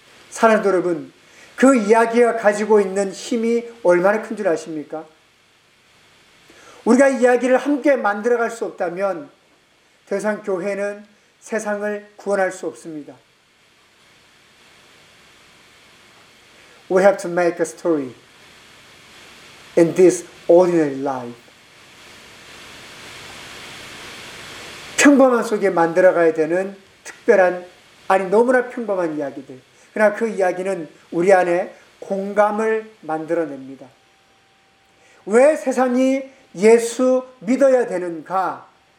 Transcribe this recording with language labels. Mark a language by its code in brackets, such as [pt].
[ko] 사랑하는 여러분, 그 이야기가 가지고 있는 힘이 얼마나 큰 줄 아십니까? 우리가 이야기를 함께 만들어 갈 수 없다면 더 이상 교회는 세상을 구원할 수 없습니다. [en] We have to make a story in this ordinary life. [ko] 평범한 속에 만들어가야 되는 특별한, 아니 너무나 평범한 이야기들. 그러나 그 이야기는 우리 안에 공감을 만들어냅니다. 왜 세상이 예수 믿어야 되는가?